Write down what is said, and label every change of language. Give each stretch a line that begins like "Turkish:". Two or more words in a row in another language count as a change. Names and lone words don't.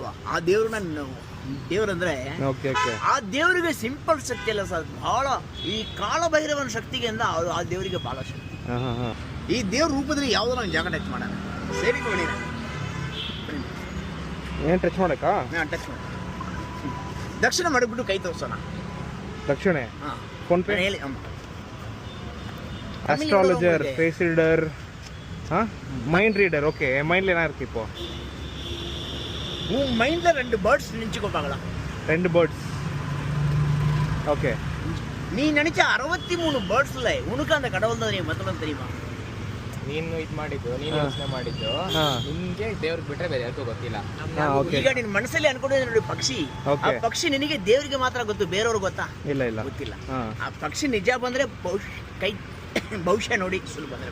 Kannada: ಆ ದೇವ್ರಂದ್ರೆ ಆ ದೇವರಿಗೆ ಸಿಂಪಲ್ ಶಕ್ತಿ ಅಲ್ಲ ಸರ್, ಬಹಳ ಈ ಕಾಳ ಭೈರವನ ಶಕ್ತಿಗೆ ಆ ದೇವರಿಗೆ ಬಹಳ ಶಕ್ತಿ. ಈ ದೇವ್ರ ರೂಪದಲ್ಲಿ ಯಾವ್ದೋ ನಾವು ಜಾಗ ಟಚ್ ಮಾಡೋಣ. ಸರಿ ಬನ್ನಿ, ಏನ್ ಟಚ್ ಮಾಡಕ್ಕ? ಟಚ್ ಮಾಡಿ ದಕ್ಷಿಣ ಮಾಡಿಬಿಟ್ಟು ಕೈ ತೋರ್ಸೋಣ. ದಕ್ಷಿಣೆ ಫೋನ್ ಪೇ ಹೇಳಿ.
English: Astrologer, face reader, mind reader.
Tamil: ஓகே, மைண்ட்ல என்ன இருக்கு இப்போ? உன் மைண்ட்ல 2 பேர்ட்ஸ் நினைச்சுக்கோப்பாங்களா?
English: 2 birds. OK.
Tamil: நீ நினைச்ச 63 பேர்ட்ஸ்ல உனக்கு அந்த கடவுள் தான் மத்தவங்க தெரியுமா?
Kannada: ನೀನು ಇದು ಮಾಡಿದ್ದು, ನೀನು ಯೋಚನೆ ಮಾಡಿದ್ದು, ನಿನ್ಗೆ ದೇವ್ರಿಗೆ ಬಿಟ್ರೆ ಬೇರೆ ಯಾರಿಗೂ ಗೊತ್ತಿಲ್ಲ. ಈಗ ನಿನ್ನ ಮನಸ್ಸಲ್ಲಿ ಅನ್ಕೊಂಡಿದ್ದೆ ನೋಡಿ ಪಕ್ಷಿ, ಆ ಪಕ್ಷಿ ನಿನಗೆ ದೇವರಿಗೆ ಮಾತ್ರ ಗೊತ್ತು, ಬೇರೆಯವ್ರಿಗೆ ಗೊತ್ತಾ? ಇಲ್ಲ ಗೊತ್ತಿಲ್ಲ. ಆ ಪಕ್ಷಿ ನಿಜ ಬಂದ್ರೆ ಕೈ ಭವಿಷ್ಯ ನೋಡಿ ಸುಲಭ ಬಂದ್ರೆ.